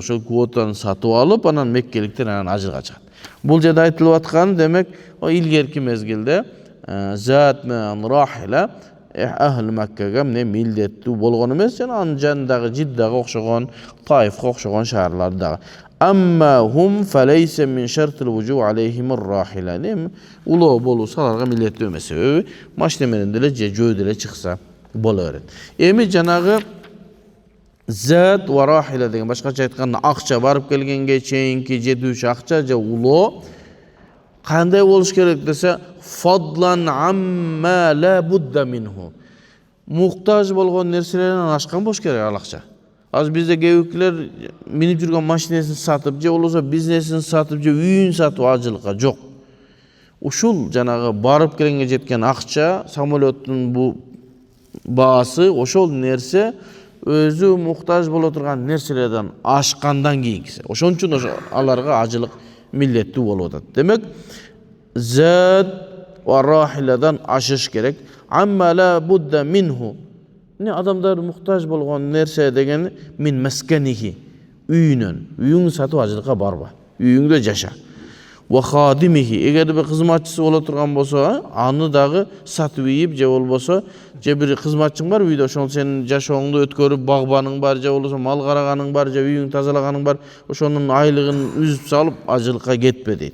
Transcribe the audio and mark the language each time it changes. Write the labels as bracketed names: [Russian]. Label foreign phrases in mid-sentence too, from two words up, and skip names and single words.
[Kyrgyz] Ошол квотаны сатып алып, анан меккеликтер анан ажылга чыгат. Бул жерде айтылып аткан, демек, илгерки мезгилде зат менен рахила ахли Маккага эмне милдеттүү болгон эмес, жана анын жанындагы Жиддага окшогон, Таифка окшогон шаарлар дагы. [Arabic] أما هم فليس من شرط الوجو عليهم الراحلة. [Kyrgyz] Улоо болуусу аларга милдеттүү эмес. Себеби машина менен деле же жөө деле чыкса боло берет. Эми жанагы [Arabic] زاد وراحلة [Kyrgyz] деген башкача айтканда акча барып келгенге чейинки жетүүчү акча же улоо кандай болуш керек десе, [Arabic] فضلا عما لا بد منه. [Kyrgyz] Муктаж болгон нерселерден ашкан болуш керек ал акча. Аз бизде кээбиркилер минип жүргөн машинесин сатып, же болбосо бизнесин сатып, же үйүн сатып ажылыкка жок. ушул жанагы барып келенге жеткен акча, самолеттун бу баасы, ошол нерсе өзү муктаж боло турган нерселерден ашкандан кийинкиси. Ошон үчүн аларга ажылык милдеттүү болуп атат. Демек, [Arabic] زاد وراحلة [Kyrgyz] ашыш керек. [Arabic] عما لا بد منه. [Kyrgyz] Не адамдар муктаж болгон нерсе деген [Arabic] من مسكنه, [Kyrgyz] үйүнөн. Үйүңдү сатып ажылыкка барба. Үйүңдө жаша. [Arabic] وخادمه, [Kyrgyz] эгер бир кызматчысы боло турган болсо, аны дагы сатып ийип, же болбосо, же бир кызматчың бар үйдө, ошол сенин жашооңду өткөрүп, багбаның бар, же болбосо мал караганың бар, же үйүңдү тазалаганың бар, ошонун айлыгын үзүп салып ажылыкка кетпе дейт.